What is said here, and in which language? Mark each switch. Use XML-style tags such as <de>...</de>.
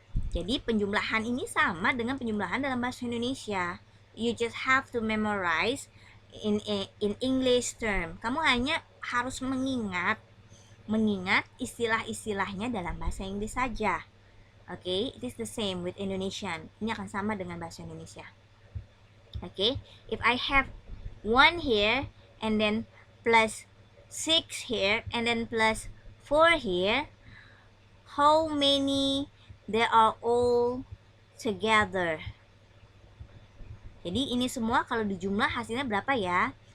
<id>Jadi penjumlahan ini sama dengan penjumlahan dalam bahasa Indonesia.</id> <en>You just have to memorize in English term.</en> <id>Kamu hanya harus mengingat istilah-istilahnya dalam bahasa Inggris saja.</id> <en>Okay, it is the same with Indonesian.</en> <id>Ini akan sama dengan bahasa Indonesia.</id> <en>Okay, if I have 1 here and then plus 6 here and then plus 4 here, how many they are all together?</en> <id>Jadi ini semua kalau dijumlah hasilnya berapa ya?</id>